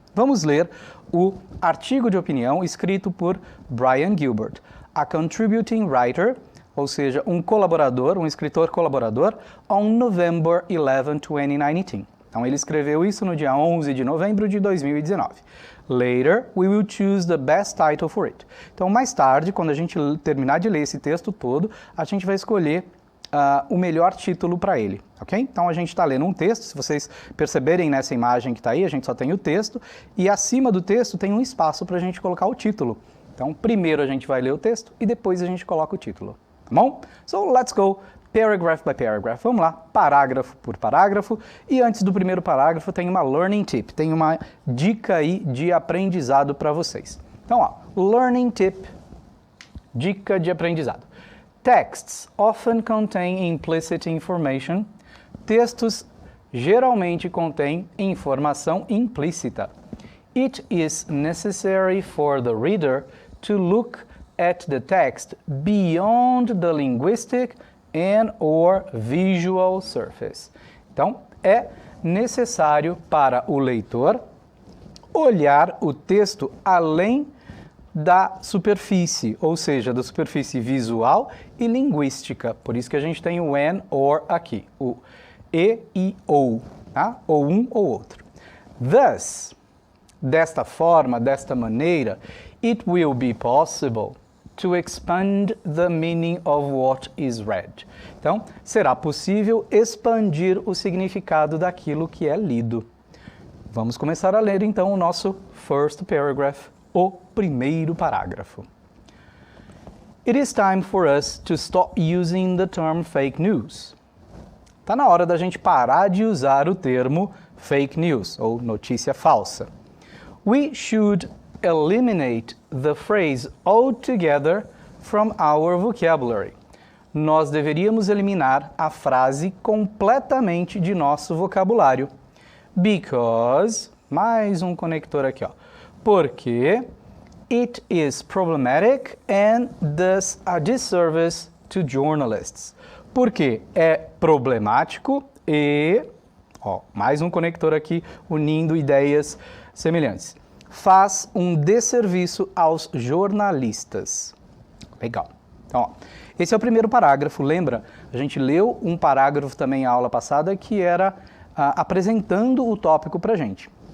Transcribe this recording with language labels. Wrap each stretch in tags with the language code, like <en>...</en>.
<pt>Vamos ler o artigo de opinião escrito por Brian Gilbert,</pt> <en>a contributing writer,</en> <pt>ou seja, um colaborador, um escritor colaborador,</pt> <en>on November 11, 2019.</en> <pt>Então, ele escreveu isso no dia 11 de novembro de 2019.</pt> <en>Later, we will choose the best title for it.</en> <pt>Então, mais tarde, quando a gente terminar de ler esse texto todo, a gente vai escolher o melhor título para ele, ok? Então, a gente está lendo um texto, se vocês perceberem nessa imagem que está aí, a gente só tem o texto, e acima do texto tem um espaço para a gente colocar o título. Então, primeiro a gente vai ler o texto e depois a gente coloca o título. Tá bom?</pt> <en>So, let's go paragraph by paragraph.</en> <pt>Vamos lá, parágrafo por parágrafo. E antes do primeiro parágrafo tem uma learning tip, tem uma dica aí de aprendizado para vocês. Então, ó, learning tip, dica de aprendizado.</pt> <en>Texts often contain implicit information.</en> <pt>Textos geralmente contêm informação implícita.</pt> <en>It is necessary for the reader to look at the text beyond the linguistic and or visual surface.</en> <pt>Então, é necessário para o leitor olhar o texto além da superfície, ou seja, da superfície visual e linguística. Por isso que a gente tem o and, or aqui, o e ou, tá? Ou um ou outro.</pt> <en>Thus,</en> <pt>desta forma, desta maneira,</pt> <en>it will be possible to expand the meaning of what is read.</en> <pt>Então, será possível expandir o significado daquilo que é lido. Vamos começar a ler então o nosso</pt> <en>first paragraph,</en> <pt>o primeiro parágrafo.</pt> <en>It is time for us to stop using the term fake news.</en> <pt>Está na hora da gente parar de usar o termo fake news, ou notícia falsa.</pt> <en>We should eliminate the phrase altogether from our vocabulary.</en> <pt>Nós deveríamos eliminar a frase completamente de nosso vocabulário.</pt> <en>Because,</en> <pt>mais um conector aqui, ó. Porque</pt> <en>it is problematic and does a disservice to journalists.</en> <pt>Porque é problemático e, ó, mais um conector aqui unindo ideias semelhantes. Faz um desserviço aos jornalistas. Legal. Então, ó, esse é o primeiro parágrafo. Lembra? A gente leu um parágrafo também na aula passada que era apresentando o tópico para a gente.</pt>